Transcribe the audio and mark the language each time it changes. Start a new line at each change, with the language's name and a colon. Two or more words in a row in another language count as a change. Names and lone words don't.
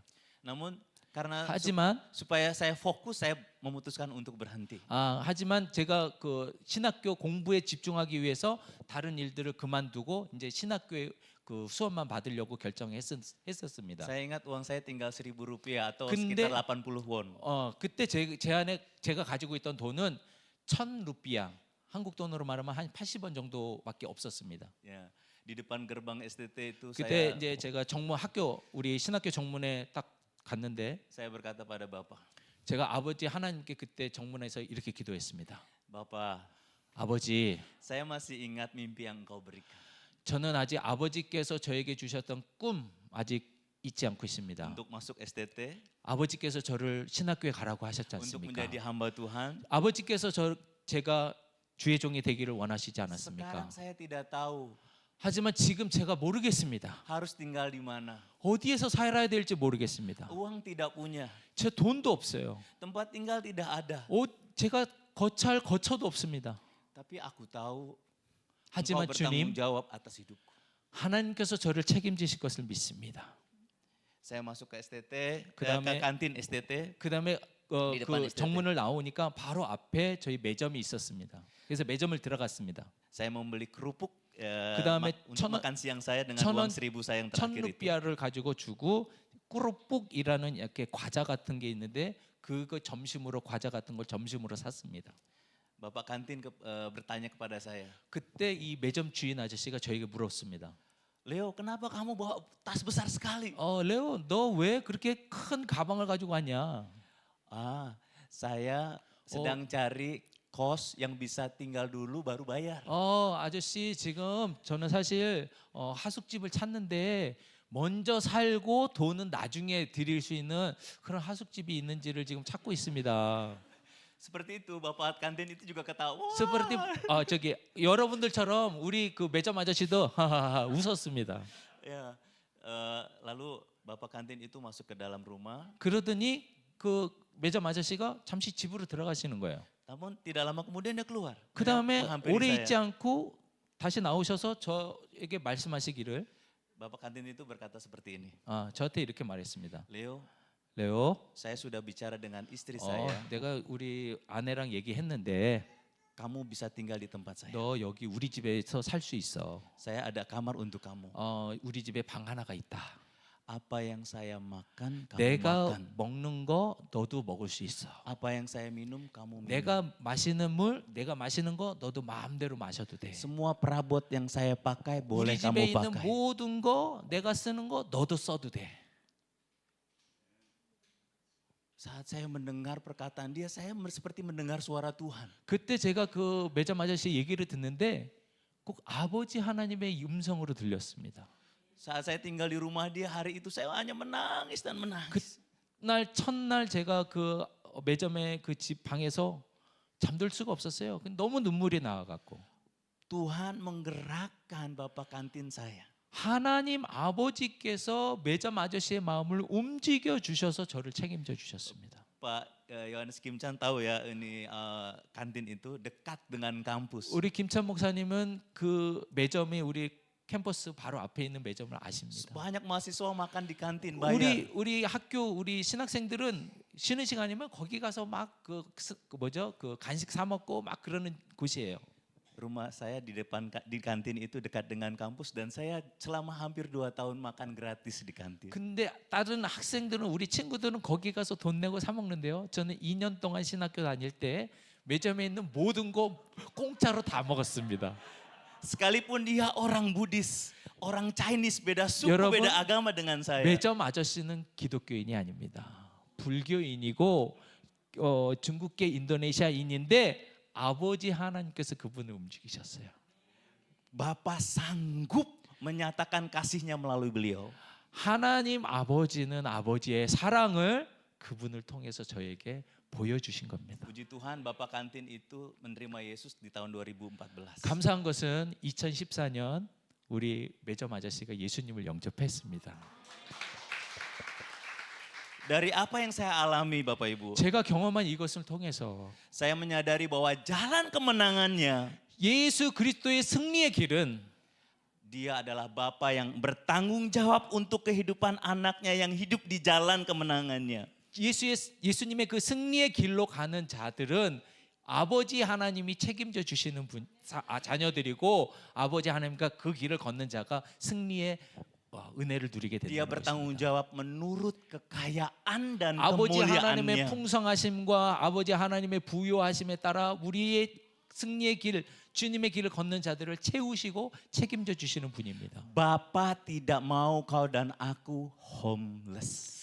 Indonesian: Namun karena
Korean: 하지만
Indonesian: supaya saya fokus, saya memutuskan untuk berhenti.
Korean: 하지만 제가 그 신학교 공부에 집중하기 위해서 다른 일들을 그만두고 이제 신학교에 그 수업만 받으려고 결정했었습니다.
Indonesian: Saya ingat uang saya tinggal Rp1.000 atau
Korean: 근데-
Indonesian: sekitar 80 won.
Korean: 그때 제 안에 제가 가지고 있던 돈은 1,000루피아, 한국 돈으로 말하면 한 80원 정도밖에 없었습니다.
Indonesian: Ya, di depan gerbang STT itu
Korean: 그때
Indonesian: saya
Korean: 이제 제가 우리 신학교 정문에 딱 갔는데
Indonesian: saya berkata pada Bapak,
Korean: 제가 아버지 하나님께 그때 정문에서 이렇게 기도했습니다.
Indonesian: Bapak,
Korean: 아버지,
Indonesian: saya masih ingat mimpi yang Engkau berikan.
Korean: 저는 아직 아버지께서 저에게 주셨던 꿈 아직 잊지 않고 있습니다.
Indonesian: Untuk masuk STT,
Korean: 아버지께서 저를 신학교에 가라고 하셨지
Indonesian: untuk
Korean: 않습니까?
Indonesian: menjadi hamba Tuhan.
Korean: 아버지께서 제가 주의 종이 되기를 원하시지 않았습니까?
Indonesian: Sekarang saya tidak tahu
Korean: 하지만 지금 제가 모르겠습니다.
Indonesian: harus tinggal di mana.
Korean: 어디에서 살아야 될지 모르겠습니다.
Indonesian: Uang tidak punya,
Korean: 제 돈도 없어요.
Indonesian: tempat tinggal tidak ada.
Korean: 제가 거처할 거처도 없습니다.
Indonesian: Tapi aku tahu Engkau
Korean: 하지만
Indonesian: bertanggung
Korean: 주님,
Indonesian: jawab atas hidupku.
Korean: 하나님께서 저를 책임지실 것을 믿습니다.
Indonesian: Saya masuk ke STT, ke
Korean: 그다음에-
Indonesian: kantin STT.
Korean: 그다음에 이 depan 그 STT. 정문을 나오니까 바로 앞에 저희 매점이 있었습니다. 그래서 매점을 들어갔습니다.
Indonesian: Saya membeli kerupuk
Korean: 그다음에
Indonesian: untuk 1,000원 makan siang saya dengan 1,000원 uang 1.000 saya yang terakhir itu.
Korean: 1,000루피아를 가지고 주고 꾸룩북이라는 이렇게 과자 같은 게 있는데 그거 점심으로 과자 같은 걸 점심으로 샀습니다.
Indonesian: Bapak kantin bertanya kepada saya,
Korean: 그때 이 매점 주인 아저씨가 저에게 물었습니다.
Indonesian: Leo, kenapa kamu bawa tas besar sekali?
Korean: 레오, 너 왜 그렇게 큰 가방을 가지고 왔냐?
Indonesian: Ah, Saya sedang cari kos yang bisa tinggal dulu baru bayar.
Korean: 아저씨 지금 저는 사실 하숙집을 찾는데 먼저 살고 돈은 나중에 드릴 수 있는 그런 하숙집이 있는지를 지금 찾고 있습니다.
Indonesian: Seperti itu, Bapak kantin itu juga ketawa.
Korean: 스프레티 저기 여러분들처럼 우리 그 매점 아저씨도 하하하 웃었습니다.
Indonesian: Ya, lalu Bapak kantin itu masuk ke dalam rumah.
Korean: 그러더니 그 매점 아저씨가 잠시 집으로 들어가시는 거예요.
Indonesian: Namun tidak lama kemudian dia keluar.
Korean: 그 다음에
Indonesian: Menghampiri
Korean: 오래
Indonesian: saya.
Korean: 있지 않고 다시 나오셔서 저에게 말씀하시기를
Indonesian: Bapak kantin itu berkata seperti ini.
Korean: 저한테 이렇게 말했습니다.
Indonesian: Leo,
Korean: 레오,
Indonesian: saya sudah bicara dengan istri saya.
Korean: 내가 우리 아내랑 얘기했는데
Indonesian: Kamu bisa tinggal di tempat saya.
Korean: 너 여기 우리 집에서 살 수 있어.
Indonesian: Saya ada kamar untuk kamu.
Korean: 우리 집에 방 하나가 있다.
Indonesian: Apa yang saya makan, kamu
Korean: 내가
Indonesian: makan.
Korean: 먹는 거 너도 먹을 수 있어.
Indonesian: Apa yang saya minum, kamu minum.
Korean: 내가 마시는 물, 내가 마시는 거 너도 마음대로 마셔도 돼.
Indonesian: Semua perabot yang saya pakai boleh
Korean: 우리 집에
Indonesian: kamu
Korean: 있는
Indonesian: pakai.
Korean: 모든 거 내가 쓰는 거 너도 써도 돼.
Indonesian: Saat saya mendengar perkataan dia, saya seperti mendengar suara Tuhan.
Korean: 그때 제가 그 매점 아저씨 얘기를 듣는데 꼭 아버지 하나님의 음성으로 들렸습니다.
Indonesian: Saat saya tinggal di rumah dia hari itu saya hanya menangis dan menangis.
Korean: 그날 첫날 제가 그 매점의 그 집 방에서 잠들 수가 없었어요. 너무 눈물이 나와갖고
Indonesian: Tuhan menggerakkan Bapak kantin saya.
Korean: 하나님 아버지께서 매점 아저씨의 마음을 움직여 주셔서 저를 책임져 주셨습니다.
Indonesian: Pak Yohanes Kim Chan tahu ya ini kantin itu dekat dengan kampus.
Korean: 우리 김찬 목사님은 그 매점이 우리 캠퍼스 바로 앞에 있는 매점을 아십니다.
Indonesian: Banyak mahasiswa makan di kantin bayar.
Korean: 우리 학교 우리 신학생들은 쉬는 시간이면 거기 가서 막 그 뭐죠 그 간식 사 먹고 막 그러는 곳이에요.
Indonesian: Rumah saya di depan di kantin itu dekat dengan kampus dan saya selama hampir 2 tahun makan gratis di kantin.
Korean: 근데 다른 학생들은 우리 친구들은 거기 가서 돈 내고 사 먹는데요. 저는 2년 동안 신학교 다닐 때 매점에 있는 모든 거 공짜로 다 먹었습니다.
Indonesian: Sekalipun dia orang Buddhis, orang Chinese beda suku,
Korean: 여러분,
Indonesian: beda agama dengan saya.
Korean: 매점 아저씨는 기독교인이 아닙니다. 불교인이고 중국계 인도네시아인인데 아버지 하나님께서 그분을 움직이셨어요.
Indonesian: Bapak sanggup menyatakan kasihnya melalui beliau.
Korean: 하나님 아버지는 아버지의 사랑을 그분을 통해서 저에게 보여주신 겁니다.
Indonesian: Puji Tuhan Bapak kantin itu menerima Yesus di tahun 2014.
Korean: 감사한 것은 2014년 우리 매점 아저씨가 예수님을 영접했습니다.
Indonesian: Dari apa yang saya alami Bapak Ibu,
Korean: 제가 경험한 이것을 통해서
Indonesian: saya menyadari bahwa jalan kemenangannya
Korean: 예수 그리스도의 승리의 길은
Indonesian: dia adalah Bapa yang bertanggung jawab untuk kehidupan anaknya yang hidup di jalan kemenangannya.
Korean: 예수님의 그 승리의 길로 가는 자들은 아버지 하나님이 책임져 주시는 자녀들이고 아버지 하나님과 그 길을 걷는 자가 승리의 은혜를 누리게
Indonesian: Dia
Korean: 된다는
Indonesian: bertanggung
Korean: 것입니다.
Indonesian: jawab menurut kekayaan dan
Korean: 아버지 하나님의
Indonesian: kemuliaannya.
Korean: 풍성하심과 아버지 하나님의 부요하심에 따라 우리의 승리의 길, 주님의 길을 걷는 자들을 채우시고 책임져 주시는 분입니다.
Indonesian: Bapa tidak mau kau dan aku homeless.